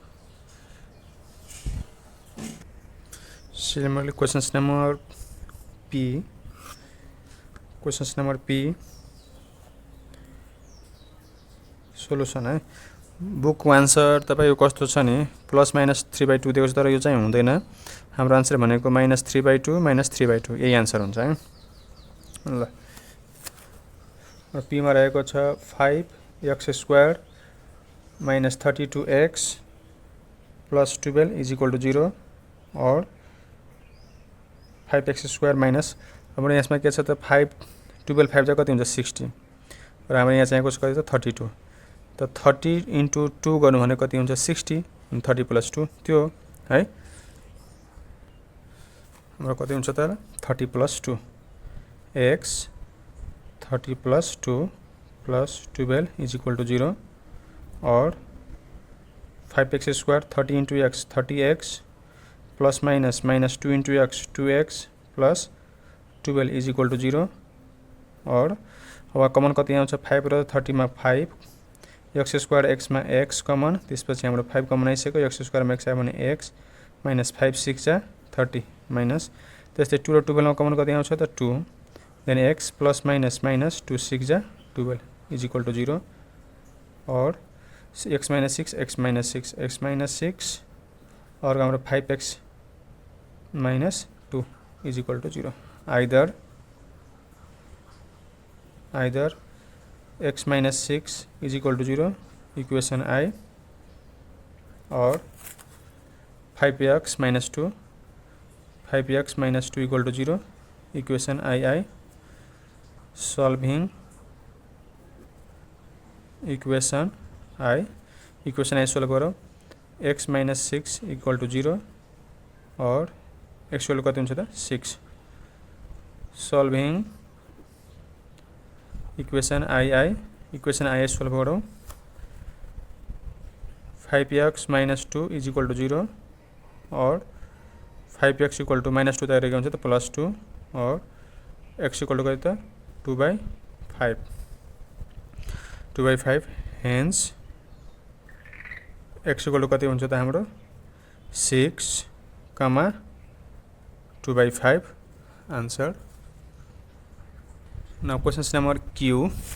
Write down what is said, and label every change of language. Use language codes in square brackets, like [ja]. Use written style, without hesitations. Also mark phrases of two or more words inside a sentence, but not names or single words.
[en] similarly questions number [ne] P सोलुसन है [en] book answer [ne] तपाईको कस्तो छ नि [en] plus minus [ne] 3/2 दिएको छ तर यो चाहिँ हुँदैन हाम्रो आन्सर भनेको -3/2 यही आन्सर हुन्छ है ल P मा रहेको छ 5x² - 32x + 12 [en] is equal to [ne] 0 और 5x² माइनस हाम्रो यसमा के छ त 5 12 5 जा कति हुन्छ 60 र हाम्रो यहाँ चाहिँ कति छ 32 त 30 * 2 गर्नु भने कति हुन्छ 60 30 + 2 त्यो है हाम्रो कति हुन्छ त 30 + 2 x 30 + 2 + 12 [en] is equal to [ne] 0 और 5x² 30 * x 30x [en] plus minus [ne] -2 * x 2x प्लस 12 [en] is equal to [ne] 0 और अब कमन कति आउँछ 5 र 30 मा 5 x² x मा x कमन त्यसपछि हाम्रो 5 कमन आइसक्यो x² मा x आयो भने x -5 6 जा 30 माइनस त्यस्तै 2 र 12 मा कमन कति आउँछ त 2 देन x [en] plus minus [ne] -2 6 जा 12 [en] is equal to [ne] 0 और x [en] - 6 और हाम्रो 5x - 2 is equal to 0 either x - 6 is equal to 0 equation I or 5x - 2 equal to 0 equation II solving equation I solve गरौँ x - 6 equal to 0 और x value [ne] कति हुन्छ त [en] 6 solving equation II solve गरौँ 5x - 2 is equal to 0 और 5x equal to -2 [ne] त रहेको हुन्छ त [en] +2 और x equal to [ne] कति त [en] 2/5 hence x equal to [ne] कति हुन्छ त हाम्रो [en] 6, 2/5 answer. Now questions number Q.